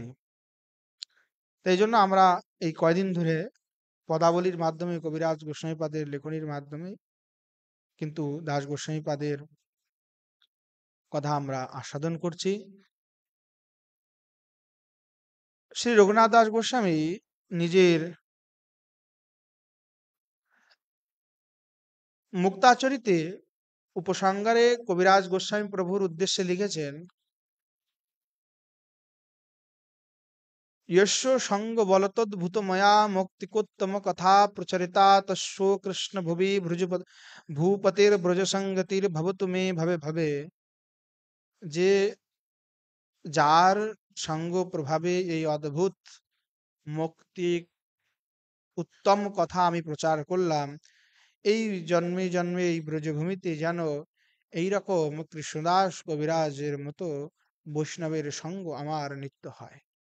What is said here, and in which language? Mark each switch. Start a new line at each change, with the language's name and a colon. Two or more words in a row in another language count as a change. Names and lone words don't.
Bangla: তাই জন্য আমরা এই কয়দিন ধরে পদাবলীর মাধ্যমে, কবিরাজ গোস্বামীপাদের লেখনীর মাধ্যমে কিন্তু দাস গোস্বামীপাদের কথা আমরা আস্বাদন করছি। শ্রী রঘুনাথ দাস গোস্বামী নিজের মুক্তাচরিতে উপসংহারে কবিরাজ গোস্বামী প্রভুর উদ্দেশ্যে লিখেছেন,
Sanskrit: यस्य संग बलतद्भुत मया मौक्तिकोत्तम कथा प्रचरिता तस्यो कृष्ण भुवि भूपतिर ब्रज संगतिर भवतु मे भवे भवे।
Bangla: যে যার সঙ্গ প্রভাবে এই অদ্ভুত মুক্তি উত্তম কথা আমি প্রচার করলাম, এই জন্মে জন্মে এই ব্রজভূমিতে যেন এইরকম কৃষ্ণদাস কবিরাজের মতো বৈষ্ণবের সঙ্গ আমার নিত্য হয়।